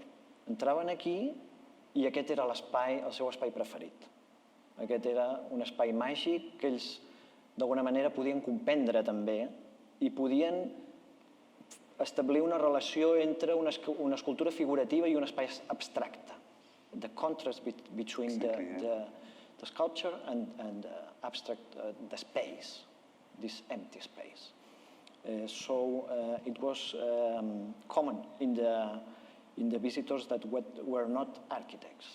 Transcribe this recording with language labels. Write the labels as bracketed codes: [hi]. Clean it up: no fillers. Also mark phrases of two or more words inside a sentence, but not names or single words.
[ca] Entraven aquí i aquest era el seu espai preferit. Aquest era un espai màgic que ells d'alguna manera podien comprendre també i podien establir una relació entre una escultura figurativa i un espai abstracte. [en] The contrast between the sculpture and abstract, the space, this empty space. So it was common in the visitors that were not architects.